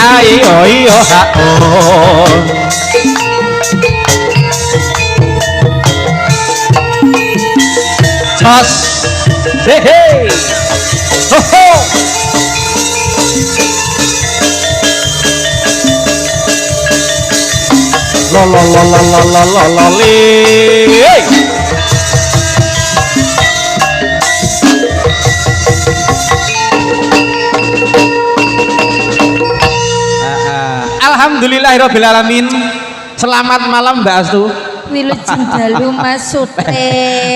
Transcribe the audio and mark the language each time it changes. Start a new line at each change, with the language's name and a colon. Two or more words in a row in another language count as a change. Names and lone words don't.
Arabic: oh iya oh jos hehe ho ho lo lo lo lo lo lo lo lo li الحمد لله رب العالمين.
Indonesian: Selamat malam Mbak Astu.
Sundanese: Wilujeng dalu Mas Sute.